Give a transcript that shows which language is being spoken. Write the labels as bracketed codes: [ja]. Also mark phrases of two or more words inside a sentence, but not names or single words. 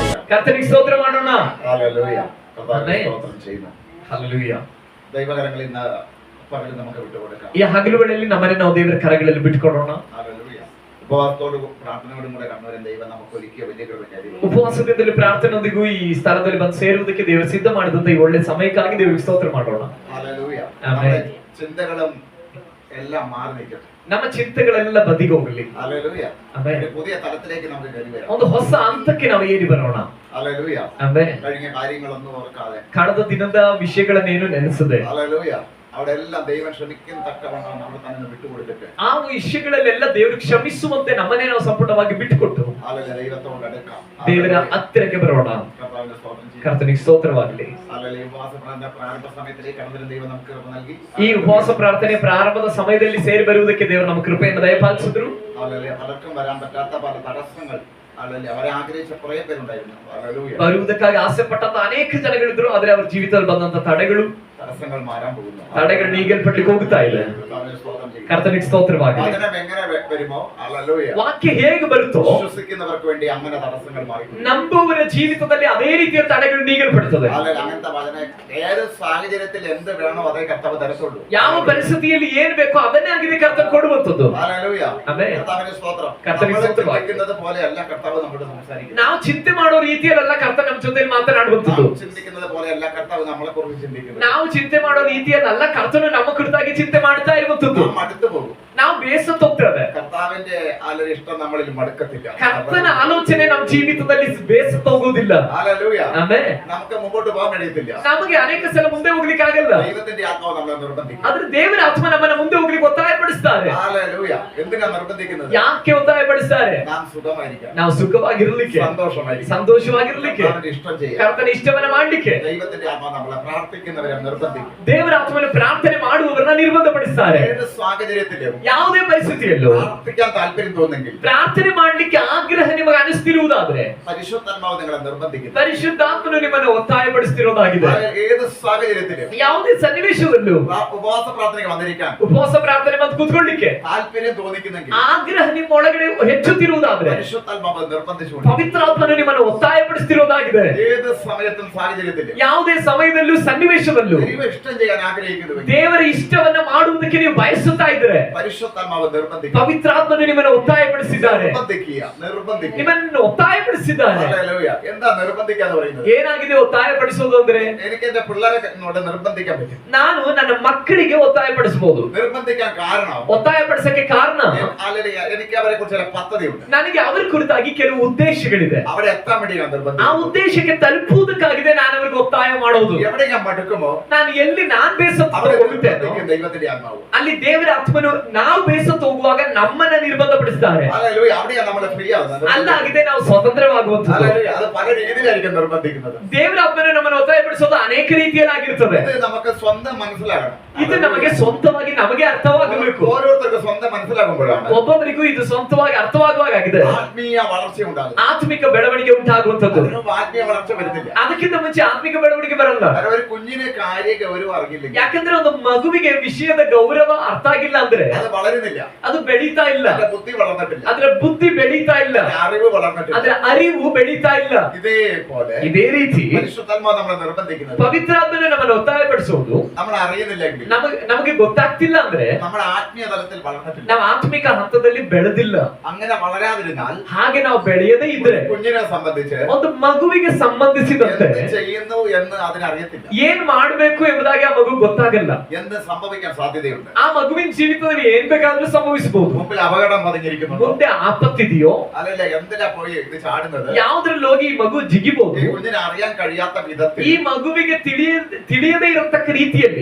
[kn] ಕರ್ತನಿಗೆ ಸ್ತೋತ್ರ ಮಾಡೋಣ. [ml] ഹല്ലേലൂയ. കർത്താവിനെ സ്തോത്രം ചെയ്യുന്നു. [kn] ಹಲ್ಲೆಲೂಯಾ. [ml] ദൈവകരങ്ങളിൽ ഇന്ന് പകൽ നമുക്ക് വിട്ടുകൊടുക്കാം. [kn] ಈ ಹಗಲು ವೇಳೆಯಲ್ಲಿ ನಮ್ಮನ್ನು ನಾವು ದೇವರ ಕರಗಳಲ್ಲಿ ಬಿಟ್ಟುಕೊಡೋಣ. [ml] ഹല്ലേലൂയ. ഉപവാസത്തോടും പ്രാർത്ഥനയോടും കൂടെ കണ്ണൂരൻ ദൈവം നമുക്ക് ഒരുക്കിയ വലിയ കൃപയ്ക്കായി [kn] ಉಪವಾಸದಿಂದಲೂ ಪ್ರಾರ್ಥನೆಯೊಂದಿಗೂ ಈ ಸ್ಥಳದಲ್ಲಿ ಬಂದು ಸೇರುವುದಕ್ಕೆ ದೇವರು ಸಿದ್ಧ ಮಾಡಿದಂತ ಈ ಒಳ್ಳೆ ಸಮಯಕ್ಕಾಗಿ ದೇವರಿಗೆ ಸ್ತೋತ್ರ ಮಾಡೋಣ. [ml] ഹല്ലേലൂയ. ആമേൻ. ചിന്തകളും എല്ലാം മാറി നിൽക്കട്ടെ. [kn] ನಮ್ಮ ಚಿಂತೆಗಳೆಲ್ಲ ಬದಿಗೆ ಹೋಗಲಿ. [ml] ഹല്ലേലൂയ. [kn] ಆಮೆನ್. [ml] ഒരു പുതിയ തലത്തിലേക്ക് നമുക്ക് കയറി വരാം. [kn] ಒಂದು ಹೊಸ ಹಂತಕ್ಕೆ ನಾವು ಏರಿ ಬರೋಣ. [ml] ഹല്ലേലൂയ. [kn] ಆಮೆನ್. [ml] കഴിഞ്ഞ കാര്യങ്ങളൊന്നും ഓർക്കാതെ [kn] ಕಳೆದ ದಿನದ ವಿಷಯಗಳನ್ನೇನು ನೆನೆಸದೆ [ml] ഹല്ലേലൂയ അവിടെ എല്ലാം ദൈവം ക്ഷമിക്കുന്ന തക്കവണ്ണം നമ്മൾ തന്നെ വിട്ടുകൊടുത്തിട്ട് [kn] ಆ ವಿಷಯಗಳಲ್ಲೆಲ್ಲ ದೇವರು ಕ್ಷಮಿಸುವಂತೆ ನಮ್ಮನ್ನೇ ನಾವು ಸಂಪೂರ್ಣವಾಗಿ ಬಿಟ್ಟುಕೊಟ್ಟು [ml] ഹല്ലേലൂയ ദൈവത്തോട് അടുക്കാം. [kn] ದೇವರ ಹತ್ತಿರಕ್ಕೆ ಬರೋಣ. [ml] കർത്താവിനെ സ്തോത്രം ചെയ്യുന്നു. [kn] ಕರ್ತನಿಗೆ ಸ್ತೋತ್ರವಾಗಲಿ. [ml] ഹല്ലേലൂയ. ഉപവാസ പ്രാരംഭ സമയത്തിലേക്ക് കടന്നിരുന്ന ദൈവം നമുക്ക് കൃപ നൽകി. [kn] ಈ ಉಪವಾಸ ಪ್ರಾರ್ಥನೆ ಪ್ರಾರಂಭದ ಸಮಯದಲ್ಲಿ ಸೇರಿ ಬರುವುದಕ್ಕೆ ದೇವರು ನಮಗೆ ಕೃಪೆಯನ್ನು ದಯಪಾಲಿಸಿದ್ರು. [ml] ഹല്ലേലൂയ. പലർക്കും വരാൻ പറ്റാത്ത പല തടസ്സങ്ങൾ ഹല്ലേലൂയ അവരെ ആഗ്രഹിച്ച കുറേ പേരുണ്ടായിരുന്നു. ഹല്ലേലൂയ. [kn] ಬರುವುದಕ್ಕಾಗಿ ಆಸೆ ಪಟ್ಟಂತ ಅನೇಕ ಜನಗಳಿದ್ರು, ಆದ್ರೆ ಅವರ ಜೀವಿತದಲ್ಲಿ ಬಂದಂತ ತಡೆಗಳು [ml] തടസ്സങ്ങൾ മാറാൻ പോകുന്നു. [kn] ತಡೆಗಳು ನೀಗಲ್ಪಡ್ಲಿಕ್ಕೆ ಹೋಗ್ತಾ ಇಲ್ಲ. [ml] കർത്താവിനെ സ്തോത്രം ചെയ്യുന്നു. [kn] ಕರ್ತನಿಗೆ ಸ್ತೋತ್ರವಾಗಲಿ. [ml] വചനം എങ്ങനെ വരുമോ ഹല്ലേലൂയ [kn] ವಾಕ್ಯ ಹೇಗೆ ಬರುತ್ತೋ [ml] വിശ്വസിക്കുന്നവർക്ക് വേണ്ടി അങ്ങനെ തടസ്സങ്ങൾ മാറി. [kn] ನಂಬುವವರ ಜೀವಿತದಲ್ಲಿ ಅದೇ ರೀತಿಯ ತಡೆಗಳು ನೀಗಲ್ಪಡುತ್ತದೆ. [ml] അങ്ങനത്തെ വചന ഏത് സാഹചര്യത്തിൽ എന്ത് വേണോ അതേ കർത്താവ് തരത്തുള്ളൂ. [kn] ಯಾವ ಪರಿಸ್ಥಿತಿಯಲ್ಲಿ ಏನ್ ಬೇಕೋ ಅದನ್ನೇ ಆಗಿದೆ ಕರ್ತನ ಕೊಡುವಂತದ್ದು. [ml] ഹല്ലേലൂയ. [kn] ಆಮೆನ್. [ml] കർത്താവിനെ സ്തോത്രം. കർത്താവിനെ നമ്മൾ സ്തോത്രം. ചിന്തിക്കുന്നത് പോലെയല്ല കർത്താവ് നമ്മളോട് സംസാരിക്കുന്നത്. [kn] ನಾವು ಚಿಂತೆ ಮಾಡೋ ರೀತಿಯಲ್ಲ ಕರ್ತನ ನಮ್ಮ ಜೊತೆಯಲ್ಲಿ ಮಾತನಾಡುವಂತದ್ದು. [ml] നാം ചിന്തിക്കുന്നത് പോലെയല്ല കർത്താവ് നമ്മളെ കുറിച്ച് ചിന്തിക്കുന്നത്. [kn] ನಾವು ಚಿಂತೆ ಮಾಡೋ ರೀತಿಯಲ್ಲ ಕರ್ತನು ನಮ್ಮ ಕುರಿತಾಗಿ ಚಿಂತೆ ಮಾಡ್ತಾ ಇರುವಂತದ್ದು. [ml] നാം മടുത്തു പോകും. [kn] ನಾವು ಬೇಸತ್ತೋಗ್ತೇವೆ. [ml] കർത്താവിന്റെ ഇഷ്ടം നമ്മളിൽ മടുക്കത്തില്ല. [kn] ಕರ್ತನ ಆಲೋಚನೆ ನಮ್ಮ ಜೀವಿತದಲ್ಲಿ ಬೇಸತ್ತೋಗುವುದಿಲ್ಲ. [ml] ഹല്ലേലൂയ. [kn] ಆಮೆನ್. [ml] നമുക്ക് മുമ്പോട്ട് പോകാൻ കഴിയത്തില്ല. [kn] ನಮಗೆ ಅನೇಕ ಸಲ ಮುಂದೆ ಹೋಗ್ಲಿಕ್ಕೆ ಆಗಲ್ಲ. [ml] ദൈവത്തിന്റെ ആത്മാവ് നമ്മളെ നിർബന്ധിക്കും. [kn] ಆದ್ರೆ ದೇವರ ಆತ್ಮ ನಮ್ಮನ್ನ ಮುಂದೆ ಹೋಗ್ಲಿಕ್ಕೆ ಒತ್ತಾಯಪಡಿಸ್ತಾರೆ. [ml] ഹല്ലേലൂയ. എന്തിനാ നിർബന്ധിക്കുന്നത്? [kn] ಯಾಕೆ ಒತ್ತಾಯಪಡಿಸ್ತಾರೆ? [ml] നാം സുഖമായിരിക്കാം, [kn] ನಾವು ಸುಖವಾಗಿರ್ಲಿಕ್ಕೆ, [ml] സന്തോഷമായിരിക്കാം, [kn] ಸಂತೋಷವಾಗಿರ್ಲಿಕ್ಕೆ, [ml] കർത്താവിന്റെ ഇഷ്ടം ചെയ്യാം. [kn] ಕರ್ತನ ಇಷ್ಟವನ್ನ ಮಾಡ್ಲಿಕ್ಕೆ [ml] ദൈവത്തിന്റെ ആത്മാവ് നമ്മളെ പ്രാർത്ഥിക്കുന്നവരെ നിർബന്ധിക്കും. [kn] ದೇವರ ಆತ್ಮವನ್ನು ಪ್ರಾರ್ಥನೆ ಮಾಡುವವರನ್ನ ನಿರ್ಬಂಧಪಡಿಸ್ತಾರೆ. [ml] ഏത് സാഹചര്യത്തിലും [kn] ಯಾವುದೇ ಪರಿಸ್ಥಿತಿಯಲ್ಲೂ [ml] പ്രാർത്ഥിക്കാൻ താല്പര്യം തോന്നുന്നെങ്കിൽ [kn] ಪ್ರಾರ್ಥನೆ ಮಾಡ್ಲಿಕ್ಕೆ ಆಗ್ರಹ ನಿಮಗೆ ಅನಿಸ್ತಿರುವುದಾದ್ರೆ [ml] പരിശുദ്ധാത്മാവ് നിങ്ങളെ നിർബന്ധിക്കുന്നു. [kn] ಪರಿಶುದ್ಧಾತ್ಮನು ನಿಮ್ಮನ್ನು ಒತ್ತಾಯಪಡಿಸ್ತಿರೋದಾಗಿದೆ. [ml] ഏത് സാഹചര്യത്തിലും [kn] ಯಾವುದೇ ಸನ್ನಿವೇಶದಲ್ಲೂ [ml] ഉപവാസ പ്രാർത്ഥനയ്ക്ക് വന്നിരിക്കാൻ [kn] ಉಪವಾಸ ಪ್ರಾರ್ಥನೆ ಮತ್ತು ಕೂತ್ಕೊಳ್ಳಿಕ್ಕೆ [ml] താല്പര്യം തോന്നിക്കുന്നെങ്കിൽ [kn] ಆಗ್ರಹ ನಿಮ್ಮ ಒಳಗಡೆ ಹೆಚ್ಚುತ್ತಿರುವುದಾದ್ರೆ [ml] പരിശുദ്ധാത്മാവ് നിർബന്ധിച്ചുകൊണ്ട് [kn] ಪವಿತ್ರಾತ್ಮನು ನಿಮ್ಮನ್ನು ಒತ್ತಾಯಪಡಿಸ್ತಿರೋದಾಗಿದೆ. [ml] ഏത് സമയത്തും സാഹചര്യത്തിലും [kn] ಯಾವುದೇ ಸಮಯದಲ್ಲೂ ಸನ್ನಿವೇಶದಲ್ಲೂ [ml] ദൈവം ഇഷ്ടം ചെയ്യാൻ ആഗ്രഹിക്കുന്നുവെങ്കിൽ [kn] ದೇವರ ಇಷ್ಟವನ್ನ ಮಾಡುವುದಕ್ಕೆ ನೀವು ಬಯಸುತ್ತಾ ಇದ್ರೆ [ml] പരിശുദ്ധാത്മാവ് നിർബന്ധിക്കും. [kn] ಪವಿತ್ರಾತ್ಮನು ನಿಮ್ಮನ್ನು ಒತ್ತಾಯಪಡಿಸಿದ್ದಾರೆ. [ml] നിർബന്ധിക്കുക. [kn] ನಿಮ್ಮನ್ನು ಒತ್ತಾಯಪಡಿಸಿದ್ದಾರೆ. [ml] ഹല്ലേലൂയ. എന്താ നിർബന്ധിക്കാന്ന് പറയുന്നത്? [kn] ಏನಾಗಿದೆ ಒತ್ತಾಯಪಡಿಸೋದು ಅಂದ್ರೆ? [ml] എനിക്ക് എന്റെ പിള്ളേരെ നിർബന്ധിക്കാൻ പറ്റും. [kn] ನಾನು ನನ್ನ ಮಕ್ಕಳಿಗೆ ಒತ್ತಾಯಪಡಿಸಬಹುದು. [ml] നിർബന്ധിക്കാൻ കാരണം [kn] ಒತ್ತಾಯಪಡಿಸಕ್ಕೆ ಕಾರಣ [ml] എനിക്ക് അവരെ കുറിച്ച് ചില പദ്ധതിയുണ്ട്. [kn] ನನಗೆ ಅವರ ಕುರಿತಾಗಿ ಕೆಲವು ಉದ್ದೇಶಗಳಿದೆ. [ml] അവിടെ എത്താൻ വേണ്ടി ഞാൻ [kn] ಆ [ml] നിർബന്ധിക്കും. [kn] ಉದ್ದೇಶಕ್ಕೆ ತಲುಪುವುದಕ್ಕಾಗಿದೆ ನಾನು ಅವರಿಗೆ ಒತ್ತಾಯ ಮಾಡೋದು. [ml] എവിടെ ഞാൻ മടുക്കുമോ [kn] ನಾನು ಎಲ್ಲಿ ನಾನ್ ಬೇಸತ್ತು [ml] അവിടെ [kn] ಹೋಗುತ್ತೇನೋ [ml] ദൈവത്തിന്റെ ആത്മാവ് [kn] ಅಲ್ಲಿ ದೇವರ ಆತ್ಮನು ನಾವು ಬೇಸತ್ತು ಹೋಗುವಾಗ ನಮ್ಮನ್ನ ನಿರ್ಬಂಧಪಡಿಸ್ತಾರೆ. [ml] ഹല്ലേലൂയ. അവിടെയാണ് നമ്മൾ ഫ്രീ ആവുന്നത്. [kn] ಅಲ್ಲಾಗಿದೆ ನಾವು ಸ್ವತಂತ್ರವಾಗುವಂತದ್ದು. [ml] ഹല്ലേലൂയ. അത് പല രീതിയിലായിരിക്കും നിർബന്ധിക്കുന്നത്. [kn] ದೇವರ ಆತ್ಮನು ನಮ್ಮನ್ನು ಒತ್ತಾಯಪಡಿಸೋದು ಅನೇಕ ರೀತಿಯಲ್ಲಾಗಿರ್ತದೆ. [ml] ഇത് നമുക്ക് സ്വന്തം മനസ്സിലാകണം. [kn] ಇದು ನಮಗೆ ಸ್ವಂತವಾಗಿ ನಮಗೆ ಅರ್ಥವಾಗಬೇಕು. [ml] ഓരോരുത്തർക്ക് സ്വന്തം മനസ്സിലാകുമ്പോഴാണ് [kn] ಒಬ್ಬೊಬ್ಬರಿಗೂ ಇದು ಸ್ವಂತವಾಗಿ ಅರ್ಥವಾಗುವಾಗಿದೆ [ml] ആത്മീയ വളർച്ച ഉണ്ടാകും. [kn] ಆತ್ಮಿಕ ಬೆಳವಣಿಗೆ ಉಂಟಾಗುವಂತದ್ದು. [ml] ആത്മീയ വളർച്ച വരുന്നില്ല. [kn] ಅದಕ್ಕಿಂತ ಮುಂಚೆ ಆತ್ಮಿಕ ಬೆಳವಣಿಗೆ ಬರಲ್ಲ. [ml] കാരണം ഒരു കുഞ്ഞിനെ കാര്യ ഗൗരവം അറിയില്ലെങ്കിൽ [kn] ಯಾಕಂದ್ರೆ ಒಂದು ಮಗುವಿಗೆ ವಿಷಯದ ಗೌರವ ಅರ್ಥ ಆಗಿಲ್ಲ ಅಂದ್ರೆ [ml] അത് വളരുന്നില്ല. [kn] ಅದು ಬೆಳೀತಾ ಇಲ್ಲ. [ml] അതിന്റെ ബുദ്ധി വളർന്നിട്ടില്ല. [kn] ಅದರ ಬುದ್ಧಿ ಬೆಳೀತಾ ಇಲ್ಲ. [ml] അറിവ് വളർന്നിട്ടില്ല. [kn] ಅದರ ಅರಿವು ಬೆಳೀತಾ ಇಲ್ಲ. [ml] ഇതേപോലെ [kn] ಇದೇ ರೀತಿ [ml] പരിശുദ്ധാത്മാവ് നമ്മളെ നിർബന്ധിക്കുന്നത് [kn] ಪವಿತ್ರಾತ್ಮನು ನಮ್ಮನ್ನು ಒತ್ತಾಯಪಡಿಸೋದು [ml] നമ്മൾ അറിയുന്നില്ലെങ്കിൽ [kn] ನಮಗೆ ಗೊತ್ತಾಗ್ತಿಲ್ಲ ಅಂದ್ರೆ [ml] നമ്മുടെ ആത്മീയ തലത്തിൽ വളർന്നിട്ടില്ല. [kn] ನಾವು ಆತ್ಮಿಕ ಹಂತದಲ್ಲಿ ಬೆಳೆದಿಲ್ಲ. [ml] അങ്ങനെ വളരാതിരുന്നാൽ [kn] ಹಾಗೆ ನಾವು ಬೆಳೆಯದೇ ಇದ್ರೆ [ml] കുഞ്ഞിനെ സംബന്ധിച്ച് [kn] ಒಂದು ಮಗುವಿಗೆ ಸಂಬಂಧಿಸಿದಂತೆ [ml] എന്ത് ചെയ്യുന്നു എന്ന് അതിനറിയത്തില്ല. [kn] ಏನ್ ಮಾಡ್ಬೇಕು ಎಂಬುದಾಗಿ ಆ ಮಗು ಗೊತ್ತಾಗಲ್ಲ. [ml] എന്ത് സംഭവിക്കാൻ സാധ്യതയുണ്ട്. [kn] ಆ ಮಗುವಿನ ಜೀವಿತದಲ್ಲಿ ಏನ್ ಬೇಕಾದ್ರೂ ಸಂಭವಿಸಬಹುದು. [ml] മുമ്പിൽ അപകടം പതിഞ്ഞിരിക്കുന്നു. [kn] ಮುಂದೆ ಆಪತ್ತಿದೆಯೋ [ml] അല്ലല്ല എന്തിനാ പോയി ഇത് ചാടുന്നത്? [kn] ಯಾವ್ದ್ರಲ್ಲಿ ಹೋಗಿ ಈ ಮಗು ಜಿಗಿಬಹುದು. [ml] ഈ കുഞ്ഞിനെ അറിയാൻ കഴിയാത്ത വിധത്തിൽ [kn] ಈ ಮಗುವಿಗೆ ತಿಳಿಯದೇ ಇರತಕ್ಕ ರೀತಿಯಲ್ಲಿ